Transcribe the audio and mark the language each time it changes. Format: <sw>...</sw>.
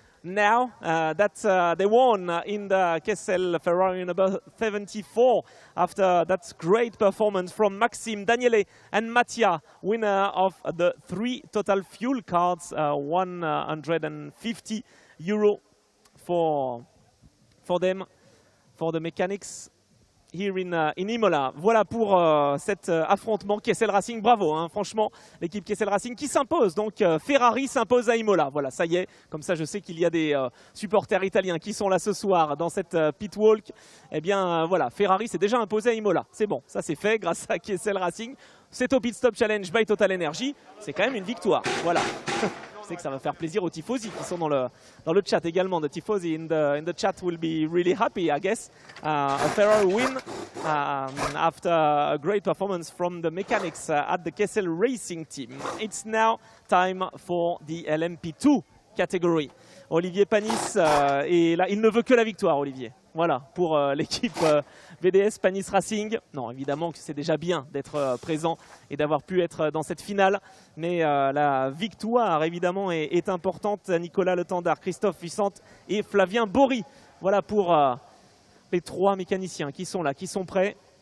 <en>now that they won in the Kessel Ferrari number 74 after that great performance from Maxime, Daniele and Mattia, winner of the 3 total fuel cards, 150 euro for them, for the mechanics here in Imola.</en> <fr>Voilà pour cet affrontement Kessel Racing. Bravo, hein, franchement, l'équipe Kessel Racing qui s'impose. Donc Ferrari s'impose à Imola. Voilà, ça y est. Comme ça, je sais qu'il y a des supporters italiens qui sont là ce soir dans cette pit walk. Eh bien, voilà, Ferrari s'est déjà imposé à Imola. C'est bon, ça c'est fait grâce à Kessel Racing. C'est au Pit Stop Challenge by TotalEnergies. C'est quand même une victoire. Voilà. Je sais que ça va faire plaisir aux tifosi qui sont dans le chat également.</fr> <en>The tifosi in the chat will be really happy, I guess. A Ferrari win after a great performance from the mechanics at the Kessel Racing team. It's now time for the LMP2 category.</en> <fr>Olivier Panis est là, il ne veut que la victoire, Olivier. Voilà, pour l'équipe VDS Spanish Racing. Non, évidemment que c'est déjà bien d'être présent et d'avoir pu être dans cette finale. Mais la victoire, évidemment, est importante. Nicolas Le Tendard, Christophe Vicente et Flavien Bory. Voilà pour les 3 mécaniciens qui sont là, qui sont prêts.</fr>